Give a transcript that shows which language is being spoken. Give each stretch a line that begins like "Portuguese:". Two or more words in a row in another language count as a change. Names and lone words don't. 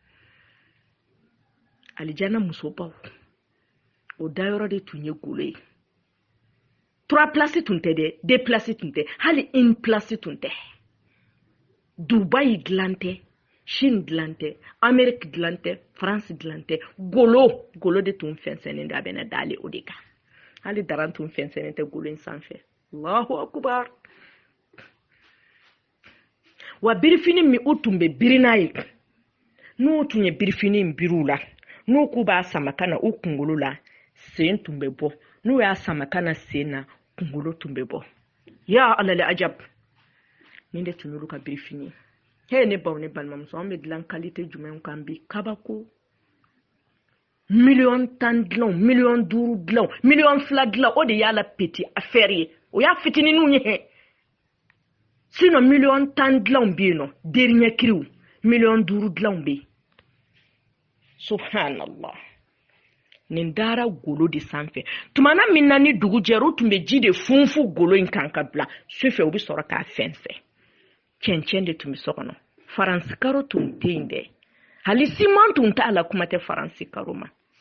Bambara: alijana musobaw o dayɔrɔ de tun ye golo ye 3 places tun tɛ dɛ 2 places tun tɛ hali 1 place tun tɛ Dubai dilan tɛ Chine dilan tɛ Amérique dilan tɛ France dilan tɛ golo de tun fɛnsɛnnen don a bɛna dale o de kan hali daran tun fɛnsɛnnen tɛ golo in sanfɛ
Arabic: الله أكبر
Bambara: wa birifini min u tun bɛ biri n'a ye n'u tun ye birifini in biriw la n'u k'u b'a sama ka na u kunkolo la sen tun bɛ bɔ n'u y'a sama ka na sen na kunkolo tun bɛ bɔ ya alal ajab nin de tun y'olu ka birifini he ne baw ne balimamuso an bɛ dilan qualité jumɛn kan bi kabako miliyɔn 10 dilan miliyɔn 5 dilan miliyɔn 2 dilan o de y'a la
French: petit affaire
Bambara: ye o y'a fitininw ye he sinon miliyɔn 10 dilan bɛ yen nɔ
French: dernier cri
Bambara: miliyɔn 5 dilan bɛ yen subhanallah nin dara golo de sanfɛ tumana min na ni dugu jɛra u tun bɛ ji de funfu golo in kan ka bila sufɛ u bɛ sɔrɔ k'a fɛnsɛ cɛncɛn de tun bɛ so kɔnɔ faransi karo tun tɛ yen dɛ hali siman tun t'a la kuma tɛ faransi karo ma